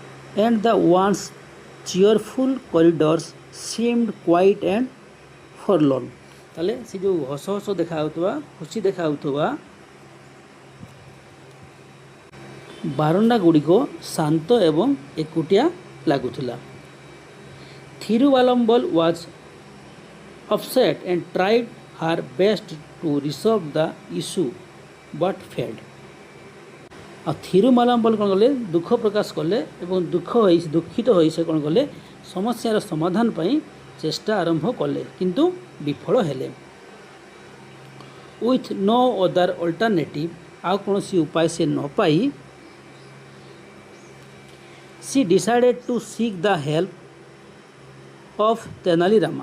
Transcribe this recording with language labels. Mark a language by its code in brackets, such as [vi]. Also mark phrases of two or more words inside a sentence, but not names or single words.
[en] and the once cheerful corridors seemed quiet and forlorn। [or] ତାହେଲେ ସେ ଯେଉଁ ହସ ହସ ଦେଖାଯାଉଥିବା ଖୁସି ଦେଖାଯାଉଥିବା ବାରଣ୍ଡା ଗୁଡ଼ିକ ଶାନ୍ତ ଏବଂ ଏକୁଟିଆ ଲାଗୁଥିଲା। [en] ଥିରୁଭାଲମ୍ବଲ was upset and tried her best to resolve the issue but failed। [or] ଆଉ ଥିରୁମାଲାମ୍ବଲ କ'ଣ କଲେ ଦୁଃଖ ପ୍ରକାଶ କଲେ ଏବଂ ଦୁଃଖିତ ହୋଇ ସେ କ'ଣ କଲେ ସମସ୍ୟାର ସମାଧାନ ପାଇଁ ଚେଷ୍ଟା ଆରମ୍ଭ କଲେ କିନ୍ତୁ ବିଫଳ ହେଲେ। [en] with no other alternative [or] ଆଉ କୌଣସି ଉପାୟ ସେ ନ ପାଇ [en] she decided to seek the help of Tenali Rama.